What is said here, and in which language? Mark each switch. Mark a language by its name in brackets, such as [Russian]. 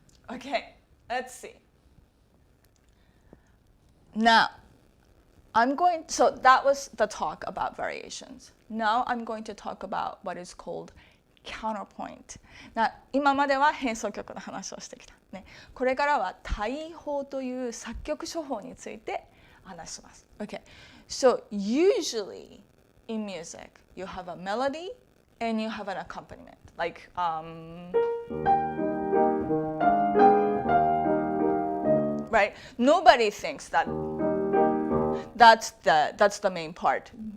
[English] Okay, let's see. Now, so that was the talk about variations. Now I'm going to talk about what is called counterpoint. [Japanese] 今までは変奏曲の話をしてきた、ね。これからは対法という作曲処方について話します。 [English] Okay. So usually in music you have a melody and you have an accompaniment. Like right? Nobody thinks that that's the main part.